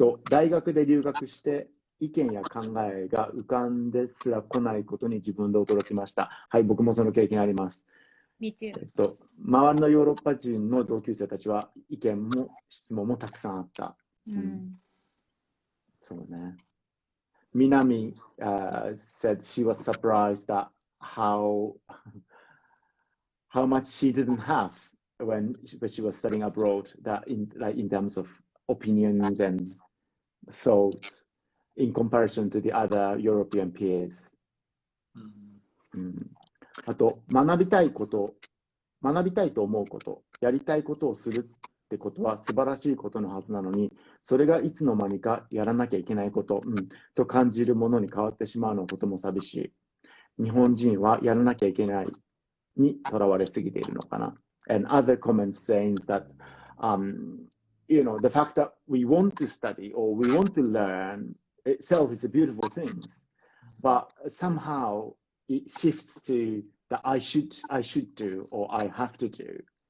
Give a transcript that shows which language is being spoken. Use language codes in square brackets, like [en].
[ja] 大学で留学して意見や考えが浮かんですら来ないことに自分で驚きました。はい、僕もその経験あります。 [en] Me too. [ja] 周りのヨーロッパ人の同級生たちは意見も質問もたくさんあった。そうね。 [en] Minami said she was surprised at how much she didn't have when she was studying abroad, that in terms of opinions and thoughts in comparison to the other European peers. [ja] あと学びたいと思うこと、やりたいことをするってことは素晴らしいことのはずなのに、それがいつの間にかやらなきゃいけないこと、と感じるものに変わってしまうのことも寂しい。日本人はやらなきゃいけないにとらわれすぎているのかな。 [en] And other comments saying that, you know, the fact that we want to study or we want to learn itself is a beautiful thing, but somehow it shifts to that I should do or I have to do.